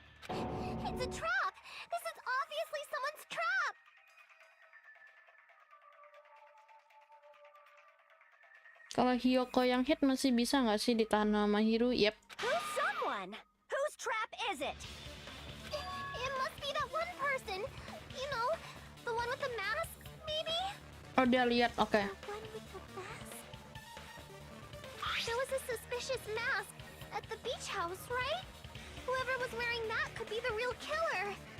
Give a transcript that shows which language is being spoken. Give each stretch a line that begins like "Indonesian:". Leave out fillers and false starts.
English: It's a trap! This is obviously someone's trap!
Indonesian: Kalau Hyoko yang hit masih bisa nggak sih ditahan sama Mahiru?
English: Yep. Who's someone? Whose trap is it? It must be that one person. You know, the one with the mask, maybe?
Indonesian: Oh, dia lihat. Oke.
English: The one with the mask? There was a suspicious mask at the beach house, right? Whoever was wearing that could be the real killer.